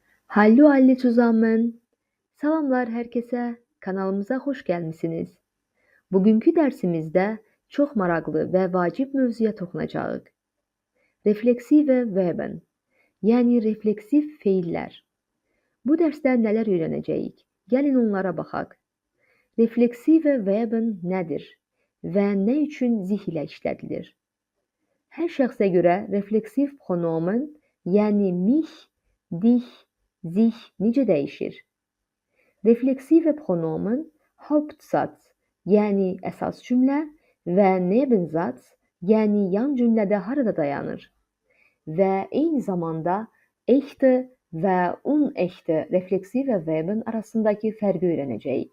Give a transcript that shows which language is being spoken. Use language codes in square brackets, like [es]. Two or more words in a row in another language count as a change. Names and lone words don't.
[de] Hallo alle zusammen. [az] Salamlar herkese. Kanalımıza hoş gelmişsiniz. Bugünkü dersimizde çok maraqlı ve vacip mövzuya toxunacağıq. [de] Refleksive verben, [az] yani refleksif feillər. Bu dərsdə nələr öyrənəcəyik? Gəlin onlara baxaq. [de] Refleksive verben [az] nədir və nə üçün zih ilə işlədilir? Hər şəxsə görə refleksif pronomen, yəni [de] mich, dich, sich [az] necə dəyişir? [de] Refleksive pronomen [az] Hauptsatz, yəni əsas cümlə və Nebensatz, yəni yan cümlədə harada dayanır və eyni zamanda echte və unechte [de] refleksive verben [az] arasındakı fərqi öyrənəcəyik.